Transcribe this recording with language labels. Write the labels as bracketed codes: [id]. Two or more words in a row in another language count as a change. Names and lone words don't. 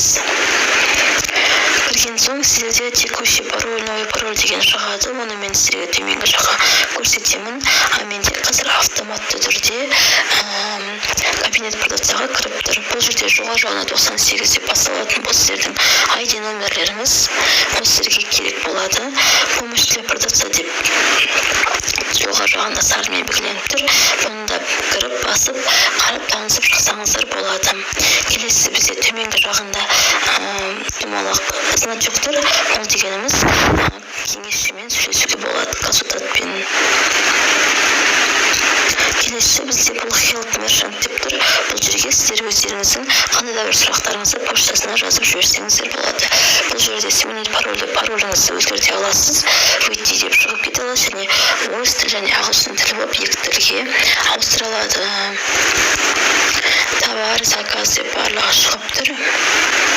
[kk] Кірген соң сіздерде [ru] текущий пароль, новый пароль [kk] деген шығады. Оны мен сіздерге төменгі жаққа көрсетемін. Менде қазір автоматты түрде [ru] кабинет продавцаға [kk] кіріп тұр. Бұл жерде жоғары жағына 98 деп басталатын бұл сіздердің ID номерлеріңіз. Ол сіздерге керек болады. [ru] Помощь для продавца [kk] деп жоғары жағында сарымен белгіленіп тұр. Бұнда кіріп басып, қарап танысып шықсаңыздар болады. Келесі бізде төменгі жағында думалақ значок тұр. Ол дегеніміз кеңесшімен сөйлесуге болады, консультантпен. Келесі бізде бұл [en] help merchant [kk] деп тұр. Бұл жерге сіздер өздеріңіздің қандай да бір сұрақтарыңызды поштасына жазып жіберсеңіздер болады. Бұл жерде сменить пароліңізді өзгерте аласыз. Войти деп шығып кете аласыз, және орыс тілі және ағылшын тілі болып екі тілге ауыстырылады. [ru] Товар, заказ деп барлығы шығып тұр.